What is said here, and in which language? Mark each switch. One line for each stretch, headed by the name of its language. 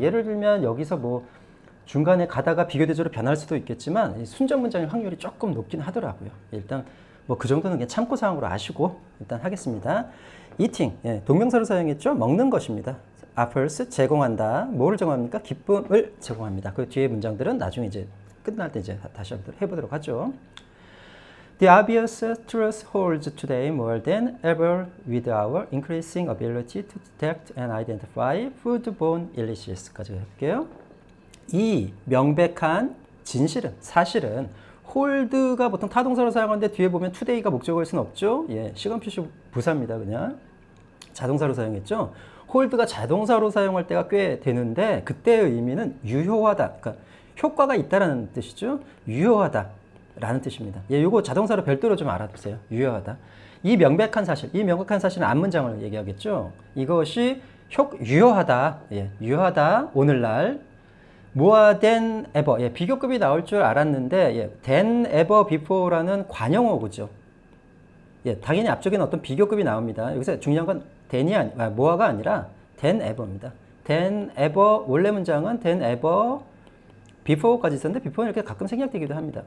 Korean: 예를 들면 여기서 뭐 중간에 가다가 비교 대조로 변할 수도 있겠지만 순전 문장의 확률이 조금 높긴 하더라고요. 일단 뭐 그 정도는 그냥 참고사항으로 아시고 일단 하겠습니다. eating, 예, 동명사로 사용했죠. 먹는 것입니다. offers, 제공한다. 뭐를 제공합니까? 기쁨을 제공합니다. 그 뒤에 문장들은 나중에 이제 끝날 때 이제 다시 해보도록 하죠.
English: The obvious truth holds today more than ever with our increasing ability to detect and identify foodborne illnesse
Korean: 까지 해볼게요. 이 명백한 진실은, 사실은 hold가 보통 타동사로 사용하는데 뒤에 보면 today가 목적어일 수는 없죠. 예, 시간 표시 부사입니다. 그냥 자동사로 사용했죠. hold가 자동사로 사용할 때가 꽤 되는데 그때의 의미는 유효하다, 그러니까 효과가 있다라는 뜻이죠. 유효하다 라는 뜻입니다. 예, 요거 자동사로 별도로 좀 알아두세요. 유효하다. 이 명백한 사실은 앞문장을 얘기하겠죠. 이것이 유효하다. 예, 유효하다. 오늘날 more than ever. 예, 비교급이 나올 줄 알았는데, 예, than ever before라는 관형어구죠. 예, 당연히 앞쪽에는 어떤 비교급이 나옵니다. 여기서 중요한 건 more가 아니라 than ever입니다. than ever, 원래 문장은 than ever before까지 있었는데 before는 이렇게 가끔 생략되기도 합니다.